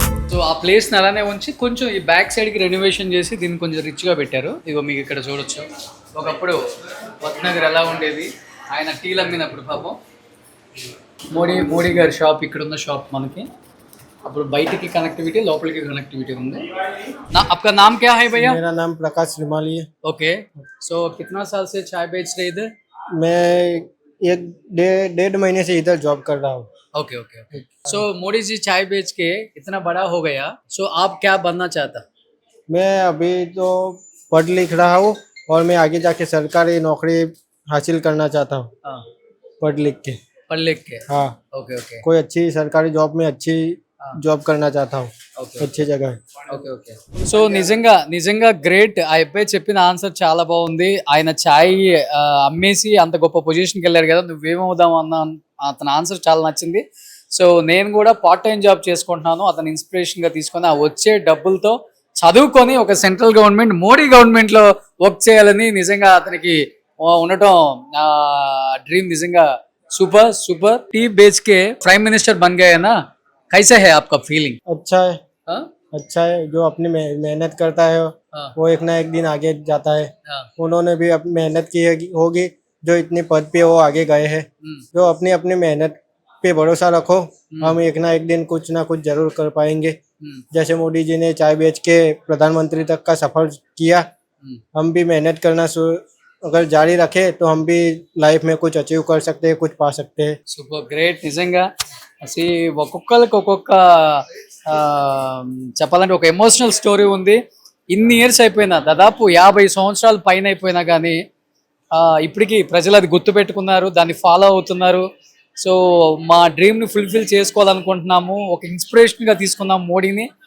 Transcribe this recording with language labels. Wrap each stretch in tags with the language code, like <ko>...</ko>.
<te>So ఆ ప్లేస్ని అలానే ఉంచి కొంచెం ఈ బ్యాక్ సైడ్కి రెనోవేషన్ చేసి దీన్ని కొంచెం రిచ్గా పెట్టారు. ఇదిగో మీకు ఇక్కడ చూడొచ్చు. ఒకప్పుడు వడ్నగర్ ఎలా ఉండేది, ఆయన టీలు అమ్మినప్పుడు పాపం మోడీ గారి షాప్, ఇక్కడ ఉన్న షాప్ మనకి అప్పుడు బయటికి కనెక్టివిటీ, లోపలికి కనెక్టివిటీ ఉంది.</te> <hi>आपका नाम क्या है भैया? मेरा नाम प्रकाश रिमाली है। ओके, सो कितना साल से चाय बेच रहे इधर? मैं 1-1.5 महीने से इधर जॉब कर रहा हूँ। Okay okay okay. सो मोदी जी चाय बेच के इतना बड़ा हो गया, सो आप क्या बनना चाहता? मैं अभी तो पढ़ लिख रहा हूँ और मैं आगे जाके सरकारी नौकरी हासिल करना चाहता हूँ। हाँ, पढ़ लिख के हाँ, ओके ओके कोई अच्छी सरकारी जॉब में अच्छी जॉब करना चाहता हूँ, ఓకే अच्छी जगह है।</hi> <te>Okay okay. సో నిజంగా గ్రేట్. ఆ అబ్బాయి చెప్పిన ఆన్సర్ చాలా బాగుంది. ఆయన ఛాయ్ అమ్మేసి అంత గొప్ప పొజిషన్కి వెళ్ళారు కదా, నువ్వేమవుదాం అన్న అతని ఆన్సర్ చాలా నచ్చింది. సో నేను కూడా పార్ట్ టైం జాబ్ చేసుకుంటున్నాను, అతను ఇన్స్పిరేషన్గా తీసుకొని ఆ వచ్చే డబ్బులతో చదువుకొని ఒక సెంట్రల్ గవర్నమెంట్ మోడీ గవర్నమెంట్లో వర్క్ చేయాలని నిజంగా అతనికి ఉండటం డ్రీమ్. నిజంగా సూపర్.</te> <hi>టీ బేచ్ కే ప్రైమ్ మినిస్టర్ బన్ गए ना, कैसा है आपका फीलिंग? अच्छा है, हाँ? अच्छा है। जो अपनी मेहनत करता है हाँ, वो एक ना एक दिन आगे जाता है। हाँ, उन्होंने भी अपनी मेहनत की होगी, जो इतनी पद पे वो आगे गए हैं। जो अपनी मेहनत पे भरोसा रखो, हम एक ना एक दिन कुछ ना कुछ जरूर कर पाएंगे। जैसे मोदी जी ने चाय बेच के प्रधानमंत्री तक का सफर किया, हम भी मेहनत करना अगर जारी रखे तो हम भी लाइफ में कुछ अचीव कर सकते हैं, कुछ पा सकते हैं।</hi> <te>సూపర్ గ్రేట్ నిజంగా అసలు ఒక్కొక్కరికి ఒక్కొక్క ఆ, చెప్పాలంటే ఒక ఎమోషనల్ స్టోరీ ఉంది. ఇన్ని ఇయర్స్ అయిపోయినా దాదాపు 50 సంవత్సరాల పైన అయిపోయినా కానీ ఇప్పటికీ ప్రజలు అది గుర్తు పెట్టుకున్నారు, దాన్ని ఫాలో అవుతున్నారు. సో మా డ్రీమ్ని ఫుల్ఫిల్ చేసుకోవాలనుకుంటున్నాము. ఒక ఇన్స్పిరేషన్గా తీసుకున్నాం మోడీని.</te>